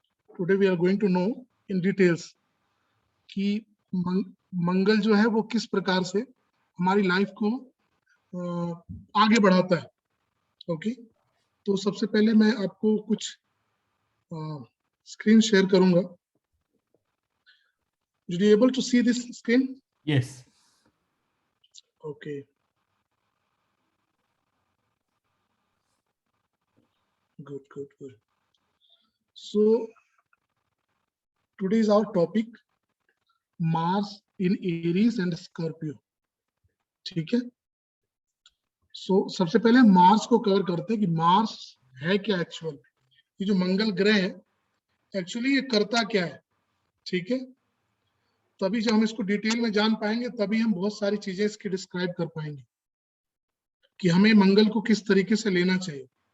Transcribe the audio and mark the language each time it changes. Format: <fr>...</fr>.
<en>today we are going to know in details</en> <hi>कि मंगल जो है वो किस प्रकार से हमारी लाइफ को आगे बढ़ाता है। ओके, तो सबसे पहले मैं आपको कुछ स्क्रीन शेयर करूंगा।</hi> <en>Did you able to see this screen? Yes. Okay. Good. So today is our topic Mars in Aries and Scorpio.</en> <hi>ठीक है? So सबसे पहले मार्स को कवर करते हैं कि मार्स है क्या एक्चुअल। ये जो मंगल ग्रह है एक्चुअली ये करता क्या है, ठीक है? तभी जब हम इसको डिटेल में जान पाएंगे तभी हम बहुत सारी चीजें इसकी डिस्क्राइब कर पाएंगे कि हमें मंगल को किस तरीके से लेना चाहिए।</hi>